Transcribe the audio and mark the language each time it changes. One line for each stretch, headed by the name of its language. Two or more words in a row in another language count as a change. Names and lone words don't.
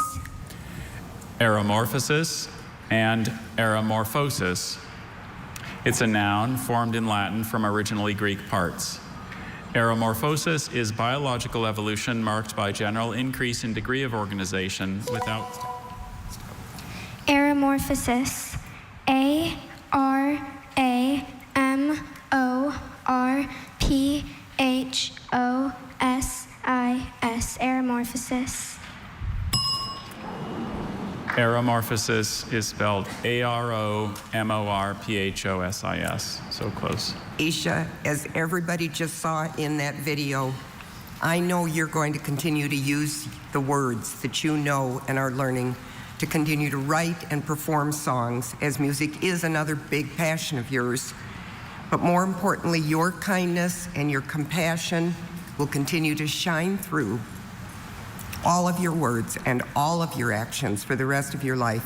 English: Aeromorphosis and aeromorphosis. It's a noun formed in Latin from originally Greek parts. Aeromorphosis is biological evolution marked by general increase in degree of organization without... Aeromorphosis. A-R-A-M-O-R-P-H-O-S-I-S. Aeromorphosis. Aeromorphosis is spelled A-R-O-M-O-R-P-H-O-S-I-S. So close. Isha, as everybody just saw in that video, I know you're going to continue to use the words that you know and are learning to continue to write and perform songs, as music is another big passion of yours. But more importantly, your kindness and your compassion will continue to shine through all of your words and all of your actions for the rest of your life.